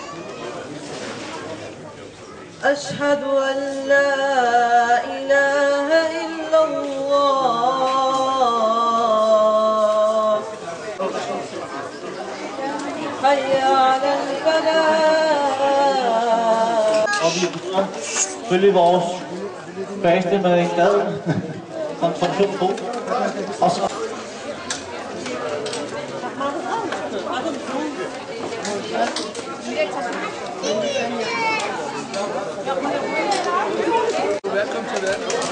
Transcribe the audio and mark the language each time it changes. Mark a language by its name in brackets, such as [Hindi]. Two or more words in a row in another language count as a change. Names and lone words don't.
[Arabic] أشهد أن لا إله إلا الله. حي على الفلاح. [Danish] Og vi bruger selvfølgelig vores faste med en glad konstruktion på. Og så Velkommen til det.